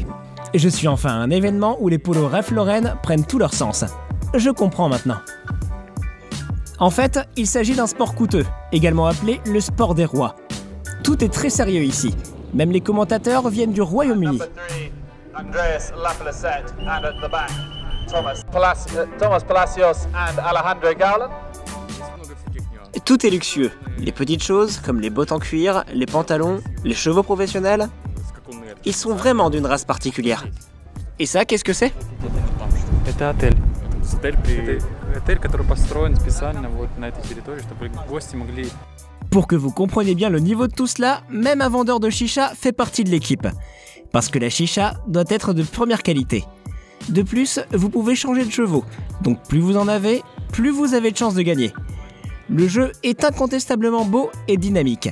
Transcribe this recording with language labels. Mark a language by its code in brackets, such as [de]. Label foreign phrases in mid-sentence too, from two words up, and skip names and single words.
[fr] Je suis enfin à un événement où les polos Ralph Lauren prennent tout leur sens. Je comprends maintenant. En fait, il s'agit d'un sport coûteux, également appelé le sport des rois. Tout est très sérieux ici. Même les commentateurs viennent du Royaume-Uni. [en] Andreas Laplacette, and at the back, Thomas Palacios and Alejandro Garland. [fr] Tout est luxueux. Les petites choses, comme les bottes en cuir, les pantalons, les chevaux professionnels, ils sont vraiment d'une race particulière. Et ça, qu'est-ce que c'est? [ru] Это отель. Отель, который построен специально вот на этой территории, чтобы гости могли... [fr] Pour que vous compreniez bien le niveau de tout cela, même un vendeur de chicha fait partie de l'équipe. Parce que la chicha doit être de première qualité. De plus, vous pouvez changer de chevaux. Donc plus vous en avez, plus vous avez de chances de gagner. Le jeu est incontestablement beau et dynamique.